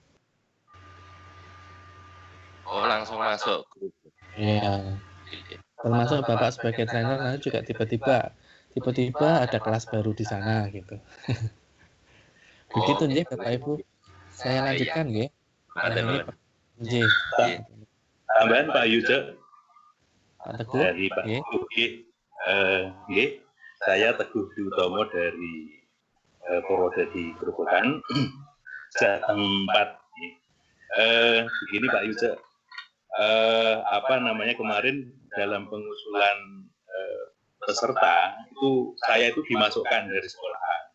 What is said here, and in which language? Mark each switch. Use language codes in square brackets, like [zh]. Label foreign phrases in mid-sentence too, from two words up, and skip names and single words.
[id] Oh, langsung masuk grup. Iya. Termasuk Bapak sebagai trainer nanti juga tiba-tiba ada kelas baru di sana gitu. Begitu nih Bapak Ibu. Saya lanjutkan nggih. Nggih. Tambahan Pak Yuda. Pak Teguh. Dari Pak Teguh. Nggih. Saya Teguh Dutomo dari Purwodadi Grobogan. Jam 4. Begini Pak Yuda. Kemarin dalam pengusulan peserta itu saya itu dimasukkan dari sekolah.